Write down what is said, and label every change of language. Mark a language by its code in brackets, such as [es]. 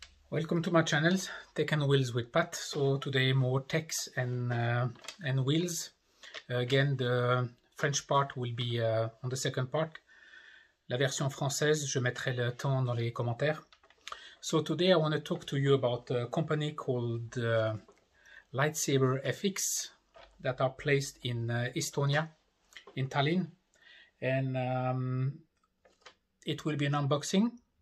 [en] Welcome to my channel, Tech and Wheels with Pat. So today more techs and wheels. Again, the French part will be on the second part. [fr] La version française, je mettrai le temps dans les commentaires. [en] So today I want to talk to you about a company called Lightsaber FX that are placed in Estonia, in Tallinn, and it will be an unboxing.